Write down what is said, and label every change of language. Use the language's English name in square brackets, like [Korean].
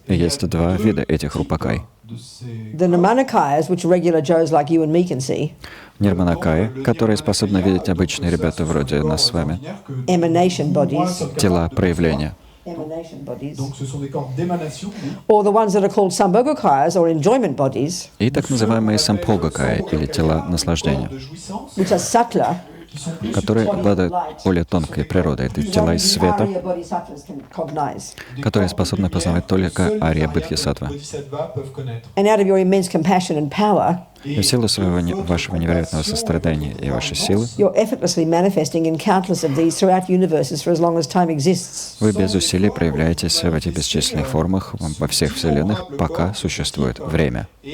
[Russian] И есть два вида этих рупакай. [English] The Namanakayas, which regular Joes like you and me can see, [Russian] Нирманакаи, которые способны видеть обычные ребята вроде нас с вами, [English] emanation bodies, [Russian] тела проявления. [English] emanation bodies, [French] Donc ce sont des corps d'émanation. [English] or the ones that are called Sambhogakayas, or enjoyment bodies, [Russian] И так называемые сампогакаи, или тела наслаждения, [English] which are subtler, [Russian] которые обладают более тонкой природой. Это тела из света, [English] Arya bodhisattvas can cognize. [Russian] которые способны познавать только Ария Бодхисаттва. And out of your immense compassion and power, И в силу вашего невероятного сострадания и вашей силы, you're effortlessly manifesting in countless of these throughout universes for as long as time exists. вы без усилий проявляетесь в этих бесчисленных формах во всех вселенных, пока существует время.